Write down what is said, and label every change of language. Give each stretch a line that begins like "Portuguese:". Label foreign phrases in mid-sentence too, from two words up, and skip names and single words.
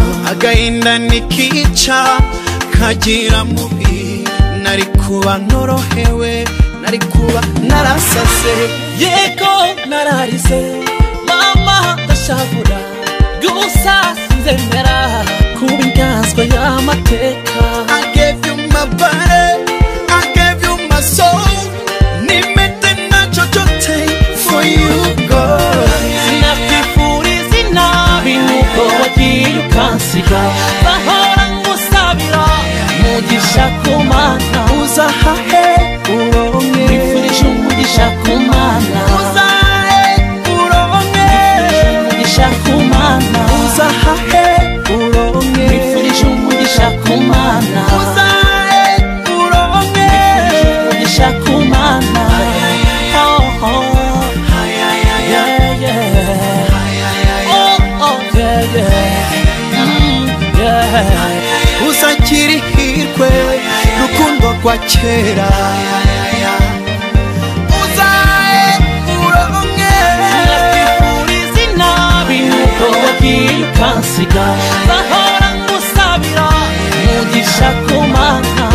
Rundi: Agahinda nikica, kagira mubi. Nari kuba norohewe, nari kuba narasase. Yego nararize, mama ndashavura. Gusa sinzemera kuba inganzwa y'amateka.
English: I gave you my body, I gave you my soul.
Swahili: Nimete na chochote
English: for you, girl.
Rundi: Sinakwifuriza inabi nuko wagiye ukansiga. Bahora ngusabira umugisha ku Mana. Uzahahe uronke. Nkwifurije umugisha ku Mana. Uzahe, uronke. Nkwifurije umugisha ku Mana. Uzahahe, uronke. Nkwifurije umugisha ku Mana. Uzahe, uronke. Nkwifurije umugisha ku Mana. Oh, oh. Yeah, yeah. Oh, oh, yeah, yeah. Yeah. Uzakira ihirwe, rukundo rwa kera. Uzahe uronke. Nakwifuriza inabi, nuko wagiye ukansiga. Nzahora ngusabira umugisha ku Mana.